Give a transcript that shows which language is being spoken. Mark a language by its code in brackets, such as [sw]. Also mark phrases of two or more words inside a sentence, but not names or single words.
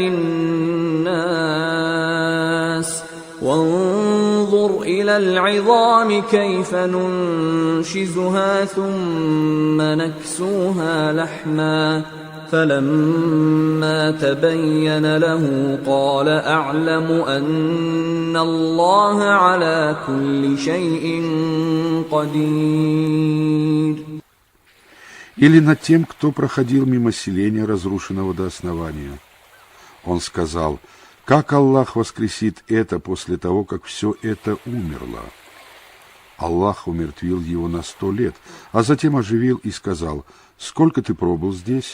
[ar] للناس وانظر إلى العظام كيف ننشزها ثم نكسوها لحما فلما تبين له قال أعلم أن الله على كل شيء قدير. [ru] Или над тем, кто проходил мимо селения, разрушенного до основания. Он сказал: как Аллах воскресит это после того, как все это умерло? Аллах умертвил его на 100 лет, а затем оживил и сказал: сколько ты пробыл здесь?